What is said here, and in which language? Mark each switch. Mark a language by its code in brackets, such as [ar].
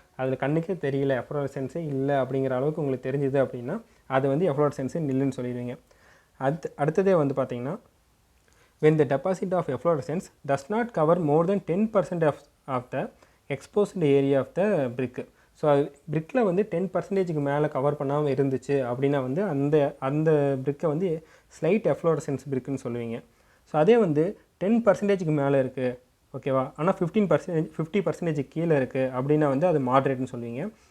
[ta] அதில் கண்ணுக்கே தெரியல எஃப்ளோரசன்ஸே இல்லை அப்படிங்கிற அளவுக்கு உங்களுக்கு தெரிஞ்சுது அப்படின்னா அது வந்து எஃப்ளோரசன்ஸே நில்லுன்னு சொல்லிடுவீங்க. அடுத்ததே வந்து பார்த்தீங்கன்னா [en] when the deposit of efflorescence does not cover more than 10% of the exposed area of the brick. [ta] So அது பிரிக்கில் வந்து 10% மேலே கவர் பண்ணாமல் இருந்துச்சு அப்படின்னா வந்து அந்த பிரிக்கை வந்து ஸ்லைட் எஃப்ளோரசன்ஸ் பிரிக்குன்னு சொல்லுவீங்க. ஸோ அதே வந்து 10% மேலே இருக்குது ஓகேவா, ஆனால் 50% கீழே இருக்குது அப்படின்னா வந்து அது மாட்ரேட்னு சொல்லுவீங்க.